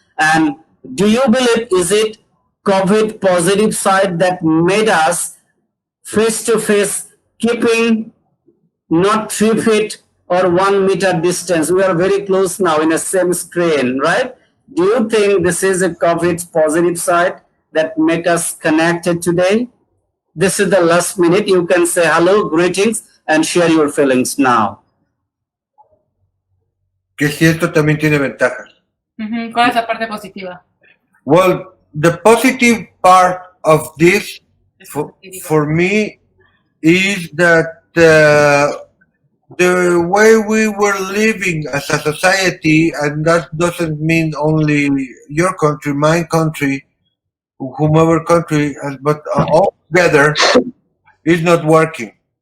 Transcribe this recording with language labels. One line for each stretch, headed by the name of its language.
English: And do you believe, is it COVID positive side that made us face to face, keeping not 3 feet or 1 meter distance? We are very close now in the same screen, right? Do you think this is a COVID positive side that make us connected today? This is the last minute. You can say hello, greetings, and share your feelings now.
Spanish: Que si esto también tiene ventajas. ¿Cuál es la parte positiva?
English: Well, the positive part of this for me is that the way we were living as a society, and that doesn't mean only your country, my country, whomever country, but all together, is not working.